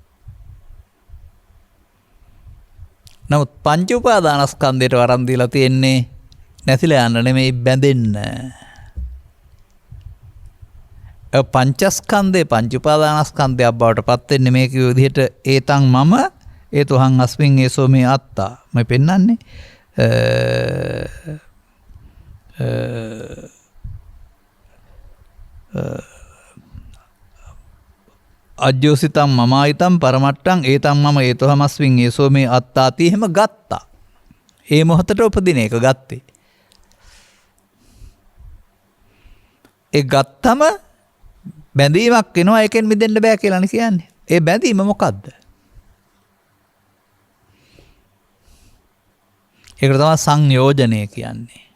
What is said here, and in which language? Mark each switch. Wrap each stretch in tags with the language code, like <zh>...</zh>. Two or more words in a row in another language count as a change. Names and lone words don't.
<si>නමුත් පංච උපාදානස්කන්ධයට වරන් දීලා තියෙන්නේ නැසිලා යන්න නෙමෙයි බැඳෙන්න. පංචස්කන්ධේ පංච උපාදානස්කන්ධයක් බවට පත් වෙන්නේ මේ කිව්ව විදිහට</si> <pi>ඒතං මම ඒතොහං අස්මින් ඒසෝ මේ අත්තා</pi> <si>මම පෙන්නන්නේ</si> <pi>අජ්ජෝසිතම් මමායිතම් පරමට්ටං ඒතම් මම ඒතොහමස්මින් ඒසෝ මේ අත්තාති</pi> <si>එහෙම ගත්තා. ඒ මොහොතට උපදින එක ගත්තේ. ඒ ගත්තම බැඳීමක් වෙනවා ඒකෙන් මිදෙන්න බෑ කියලානේ කියන්නේ. ඒ බැඳීම මොකද්ද? ඒකට තමයි සංයෝජනය කියන්නේ.</si>